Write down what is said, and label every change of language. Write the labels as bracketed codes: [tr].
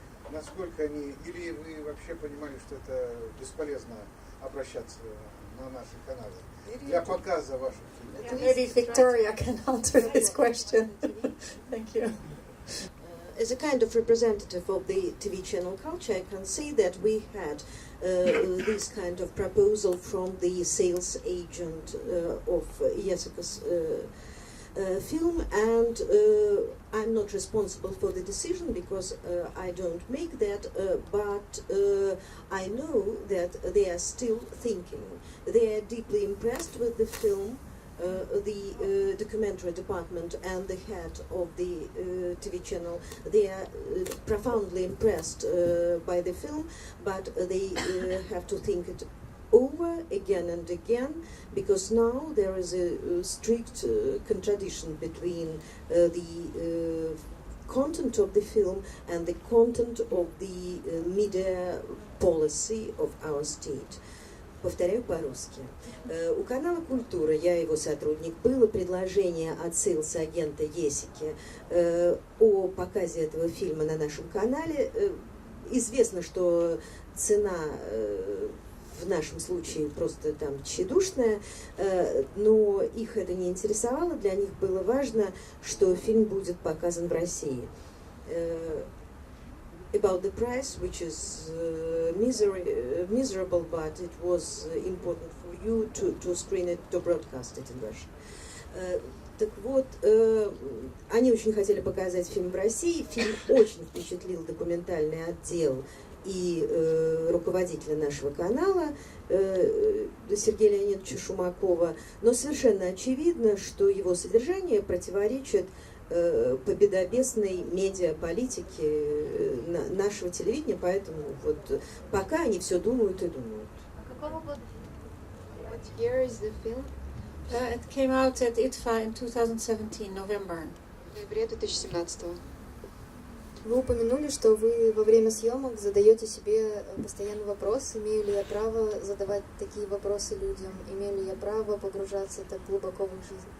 [ru] Насколько они, или вы вообще понимали, что это бесполезно обращаться на наши каналы для показа ваших фильмов? [en] Maybe Victoria can answer this question. Thank you. As a kind of representative of the TV channel culture, I can say that we had this kind of proposal from the sales agent of Yessika's film, and I'm not responsible for the decision because I don't make that, but I know that they are still thinking. They are deeply impressed with the film. The documentary department and the head of the TV channel, they are profoundly impressed by the film, but they have to think it over again and again, because now there is a strict contradiction between the content of the film and the content of the media policy of our state. [ru] Повторяю по-русски. У канала «Культура», я его сотрудник, было предложение от сейлс-агента Йессики о показе этого фильма на нашем канале. Известно, что цена в нашем случае просто там тщедушная, но их это не интересовало, для них было важно, что фильм будет показан в России. [en] About the price, which is miserable, but it was important for you to screen it, to broadcast it in Russia. [ru] Так вот, они очень хотели показать фильм в России. Фильм очень впечатлил документальный отдел и руководителя нашего канала Сергея Леонидовича Шумакова, но совершенно очевидно, что его содержание противоречит победобесной медиаполитики нашего телевидения, поэтому вот пока они все думают и думают. [en] What year is the film? It came out at ITFA in 2017, November. [ru] В ноябре 2017. Вы упомянули, что вы во время съемок задаете себе постоянный вопрос, имею ли я право задавать такие вопросы людям, имею ли я право погружаться так глубоко в их жизнь.